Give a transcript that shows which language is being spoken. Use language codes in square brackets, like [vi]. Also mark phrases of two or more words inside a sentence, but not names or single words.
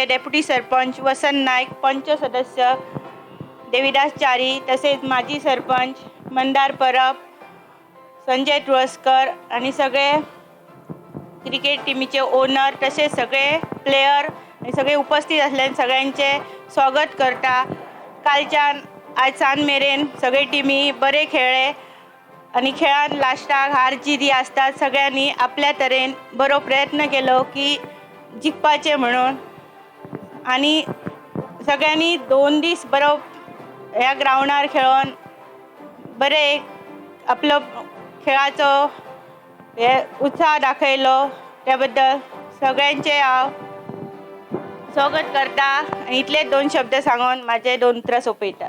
[mr] डेप्युटी सरपंच वसंत नाईक, पंच सदस्य देविदास चारी, तसेच माजी सरपंच मंदार परब, संजय तुळसकर आणि सगळे क्रिकेट टीमचे ओनर तसेच सगळे प्लेयर आणि सगळे उपस्थित असल्याने सगळ्यांचे स्वागत करता। [kok] कालच्यान आज सान मेरेन सगळे टीमी बरे खेळले आणि खेळान लास्टाक हार जीत ही असतात, सगळ्यांनी आपल्या तरेन बरो प्रयत्न केलो की जिखपाचे म्हणून, आणि सगळ्यांनी 2 दीस बरो ह्या ग्राउंडार खेळून बरे आपलो खेळाचो हे उत्साह दाखयलो, त्याबद्दल सगळ्यांचे हांव स्वागत करता आणि इतले 2 शब्द सांगून माझे 2 उतरां सोंपयता।